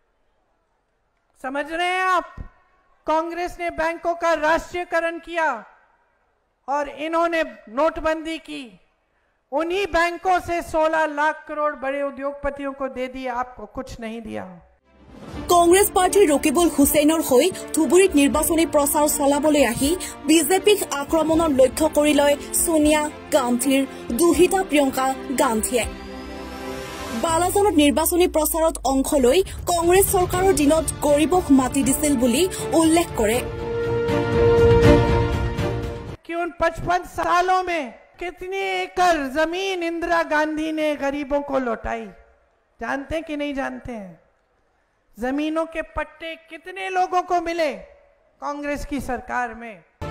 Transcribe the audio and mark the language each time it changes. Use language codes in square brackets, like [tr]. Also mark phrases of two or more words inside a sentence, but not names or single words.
[hi] समझ रहे हैं आप? कांग्रेस ने बैंकों का राष्ट्रीयकरण किया और इन्होंने नोटबंदी की। उन्हीं बैंकों से 16 लाख करोड़ बड़े उद्योगपतियों को दे दिया, आपको कुछ नहीं दिया। [as] कांग्रेस पार्टी रकिबुल हुसैনৰ হৈ ধুবুৰীত নিৰ্বাচনী প্ৰচাৰ চলাবলৈ আহি বিজেপিক আক্ৰমণৰ লক্ষ্য কৰি লয় সোনিয়া গান্ধীৰ দুহিতা প্ৰিয়ংকা গান্ধীয়ে। বালাজানত নিৰ্বাচনী প্ৰচাৰত অংশ লৈ কংগ্ৰেছ চৰকাৰৰ দিনত গৰীবক মাটি দিছিল বুলি উল্লেখ কৰে। [hi] कि उन 55 सालों में कितनी एकड़ जमीन इंदिरा गांधी ने गरीबों को लौटाई, जानते कि नहीं जानते हैं? जमीनों के पट्टे कितने लोगों को मिले कांग्रेस की सरकार में?